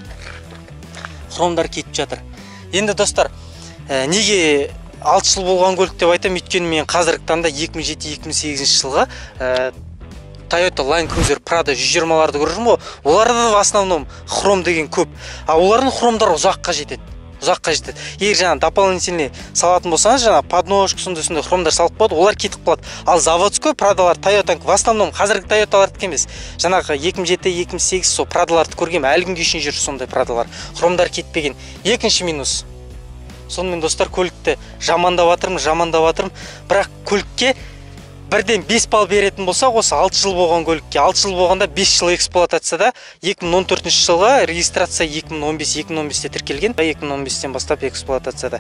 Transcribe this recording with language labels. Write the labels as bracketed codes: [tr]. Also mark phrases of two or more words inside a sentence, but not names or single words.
[kk] Хромдар кетіп жатыр. Енді достар, неге 6 жыл болған көлік деп айтам, өйткені мен қазіргі таңда 2007-2008 жылғы Toyota Land Cruiser Prado 120-ларды көріп ғой. Оларда [ru] в основном [kk] хром деген көп. Олардың хромдары ұзаққа жетеді. Егер жаңа дополнительный салатын болсаңыз, жаңа подножка сондай хромдар салып қойды, олар кетіп қалады. Ал заводской Pradолар Toyota [ru] в основном [kk] қазіргі Toyotаларды емес. Жаңағы 2007-2008 сол Pradоларды көргем, әлі күнге шейін жүр сондай Pradолар. Хромдар кетпеген. Екінші минус. Сонымен достар, көлікті жамандап жатырмын, бірақ көлікке бірден 5 балл беретін болса, осы 6 жыл болған көлікке, 6 жыл болғанда 5 жыл эксплуатацияда, 2014 жылға регистрация 2015-те тіркелген, 2015-тен бастап эксплуатацияда.